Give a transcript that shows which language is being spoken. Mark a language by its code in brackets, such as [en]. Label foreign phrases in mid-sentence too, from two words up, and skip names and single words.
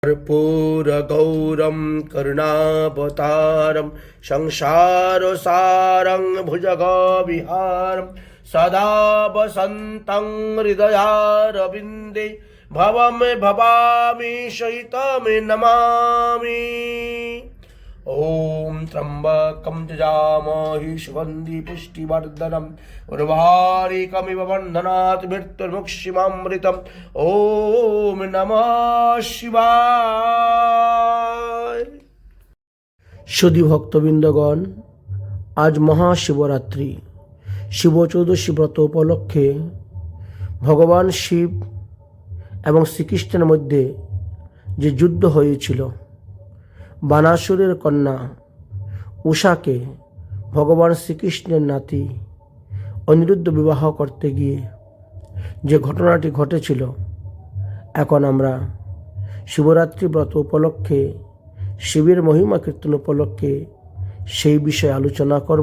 [sa] कर्पूरगौरं करुणावतारं संसारसारं भुजगविहारं सदा वसन्तं हृदयारविन्दे भवं भवामि सहितं नमामि। ॐ त्र्यम्बकं यजामहे सुगन्धि पुष्टिवर्धनम् उर्वारुकमिव बन्धनात् मृत्युर्मुक्षिमामृतम्। ॐ नमः शिवाय। [bn] সুধী ভক্তবৃন্দগণ, আজ মহাশিবরাত্রি। শিব চৌদশী ব্রত উপলক্ষে ভগবান শিব এবং শ্রীকৃষ্ণের মধ্যে যে যুদ্ধ হয়েছিল, বানাসুরের কন্যা উষাকে ভগবান শ্রীকৃষ্ণের নাতি অনিরুদ্ধ বিবাহ করতে গিয়ে যে ঘটনাটি ঘটেছিল, এখন আমরা শিবরাত্রি ব্রত উপলক্ষে শিবের মহিমা কীর্তন উপলক্ষে সেই বিষয়ে আলোচনা করব।